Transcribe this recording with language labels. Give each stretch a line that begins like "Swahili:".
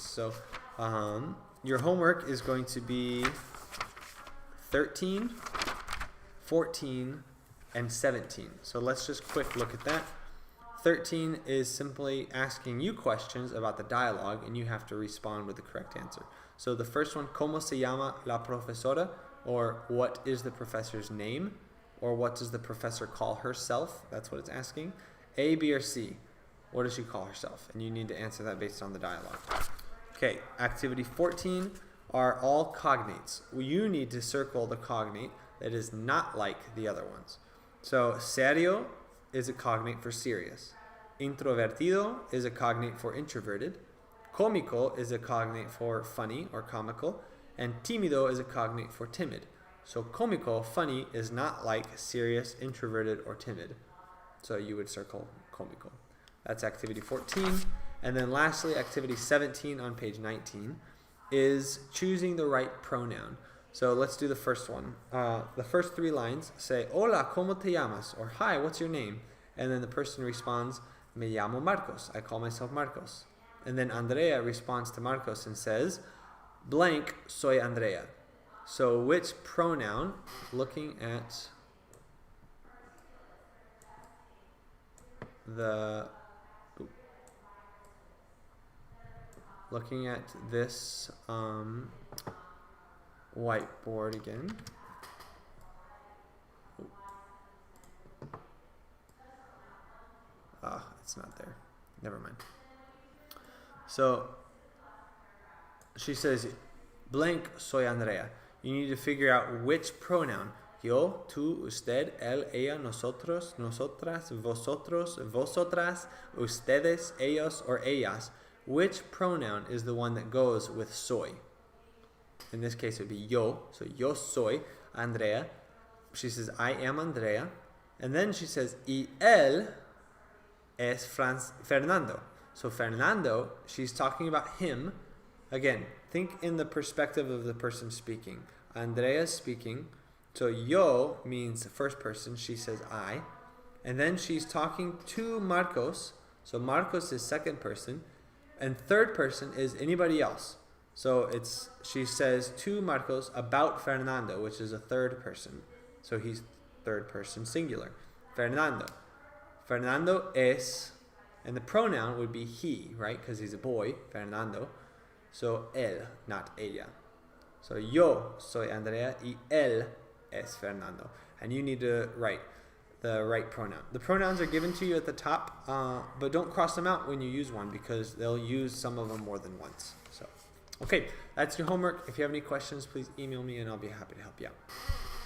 English: So your homework is going to be 13, 14, and 17. So let's just quick look at that. 13 is simply asking you questions about the dialogue, and you have to respond with the correct answer.
Spanish: So the first one, ¿Cómo se llama la profesora?
English: Or what is the professor's name? Or what does the professor call herself? That's what it's asking. A, B, or C? What does she call herself? And you need to answer that based on the dialogue. Okay, activity 14 are all cognates. You need to circle the cognate that is not like the other ones. So serio is a cognate for serious. Introvertido is a cognate for introverted. Cómico is a cognate for funny or comical. And tímido is a cognate for timid. So cómico, funny, is not like serious, introverted, or timid. So you would circle cómico. That's activity 14. And then lastly, activity 17 on page 19 is choosing the right pronoun. So let's do the first one. The first 3 lines say,
Spanish: Hola, ¿cómo te llamas?
English: Or hi, what's your name? And then the person responds,
Spanish: Me llamo Marcos.
English: I call myself Marcos. And then Andrea responds to Marcos and says, blank,
Spanish: soy Andrea.
English: So which pronoun, looking at this whiteboard again. It's not there. Never mind. So she says, blank,
Spanish: soy Andrea.
English: You need to figure out which pronoun.
Spanish: Yo, tú, usted, él, ella, nosotros, nosotras, vosotros, vosotras, ustedes, ellos, or ellas.
English: Which pronoun is the one that goes with soy? In this case, it would be yo. So
Spanish: yo soy Andrea.
English: She says, I am Andrea. And then she says,
Spanish: y él es Fernando.
English: So Fernando, she's talking about him. Again, think in the perspective of the person speaking. Andrea is speaking. So yo means first person. She says I. And then she's talking to Marcos. So Marcos is second person. And third person is anybody else. So she says to Marcos about Fernando, which is a third person. So he's third person singular. Fernando. Fernando es, and the pronoun would be he, right? Because he's a boy, Fernando. So él, not ella.
Spanish: So yo soy Andrea y él es Fernando.
English: And you need to write the right pronoun. The pronouns are given to you at the top, but don't cross them out when you use one because they'll use some of them more than once. So, okay, that's your homework. If you have any questions, please email me and I'll be happy to help you out.